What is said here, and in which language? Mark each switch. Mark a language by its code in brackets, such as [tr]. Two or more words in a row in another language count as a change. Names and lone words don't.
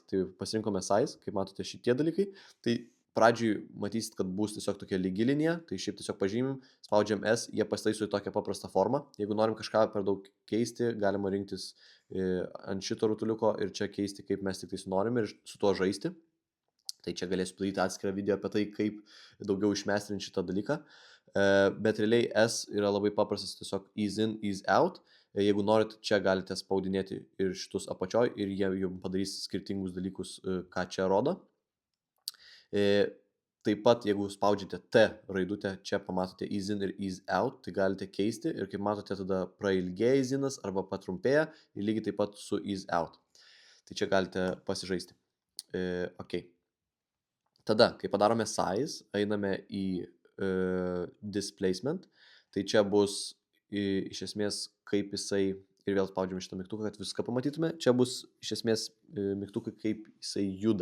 [lt] Tai pasirinkome size, kaip matote šitie dalykai. Tai pradžiui matysit, kad bus tiesiog tokia lygi linija, tai šiaip tiesiog pažymim, spaudžiam S, jie pasitaiso į tokią paprastą formą. Jeigu norim kažką per daug keisti, galima rinktis ant šito rutuliuko ir čia keisti, kaip mes tik tai norim ir su tuo žaisti. Tai čia galėsiu padaryti atskirą video apie tai, kaip daugiau išmestrinti šitą dalyką. Bet realiai S yra labai paprastas, tiesiog [en] ease in, ease out. [lt] Jeigu norit, čia galite spaudinėti ir šitus apačioj ir jie jums padarys skirtingus dalykus, ką čia rodo. Taip pat, jeigu spaudžiate T raidutę, čia pamatote [en] ease in [lt] ir [en] ease out, [lt] tai galite keisti ir kaip matote, tada prailgėja [en] ease inas [lt] arba patrumpėja ir lygiai taip pat su [en] ease out. [lt] Tai čia galite pasižaisti. Ok. Tada, kai padarome size, einame į displacement, tai čia bus iš esmės kaip jisai, ir vėl spaudžiame šitą mygtuką, kad viską pamatytume, čia bus iš esmės mygtukai, kaip jisai juda.